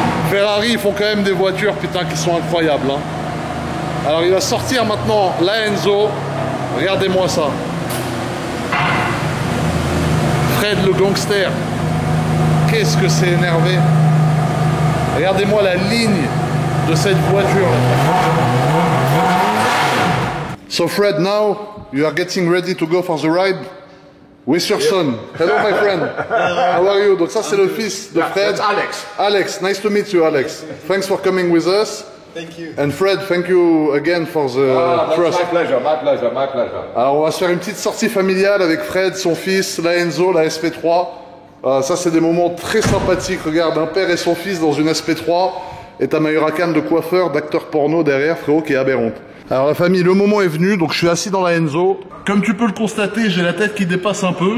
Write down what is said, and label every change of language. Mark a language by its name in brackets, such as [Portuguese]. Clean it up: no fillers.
[French] Ferrari, ils font quand même des voitures, putain, qui sont incroyables. Alors, il va sortir maintenant la Enzo. Regardez-moi ça. Fred le gangster. Qu'est-ce que c'est énervé. Regardez-moi la ligne de cette voiture. [English] So Fred, now you are getting ready to go for the ride with your son. Hello my friend. How are you? [French] Donc ça c'est le fils de Fred. [English] That's Alex. Alex, nice to meet you, Alex. Thanks for coming with us. Thank you. And Fred, thank you again for the trust. My pleasure, my pleasure, my pleasure. [French] Alors on va se faire une petite sortie familiale avec Fred, son fils, la Enzo, la SP3. Ça c'est des moments très sympathiques. Regarde, un père et son fils dans une SP3 et ta Mayoracan de coiffeur, d'acteur porno derrière, frérot, qui est aberrante. Alors la famille, le moment est venu, donc je suis assis dans la Enzo. Comme tu peux le constater, j'ai la tête qui dépasse un peu.